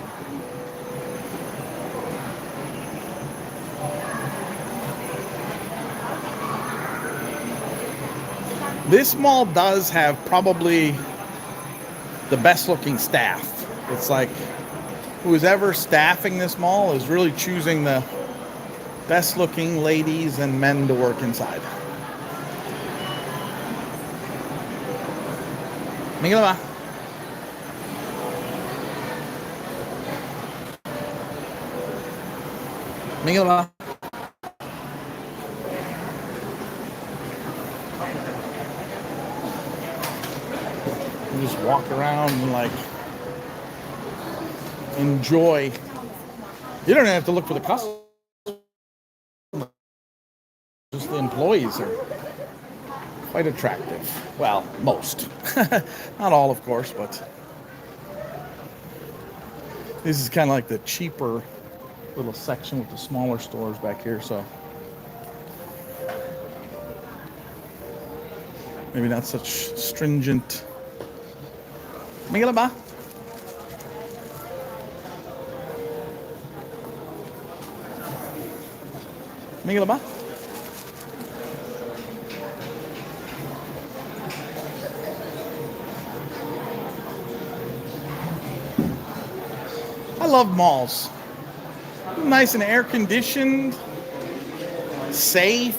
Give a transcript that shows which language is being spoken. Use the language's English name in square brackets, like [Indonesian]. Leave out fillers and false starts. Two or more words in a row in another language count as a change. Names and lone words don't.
[English] This mall does have probably the best looking staff. It's like who's ever staffing this mall is really choosing the best looking ladies and men to work inside. Mingila ba? Mingila. You just walk around and like enjoy. You don't even have to look for the customers. Just the employees are quite attractive. Well, most. Not all, of course, but this is kind of like the cheaper little section with the smaller stores back here, so maybe not such stringent. Mingila ba? Mingila ba? I love malls. Nice and air conditioned, safe.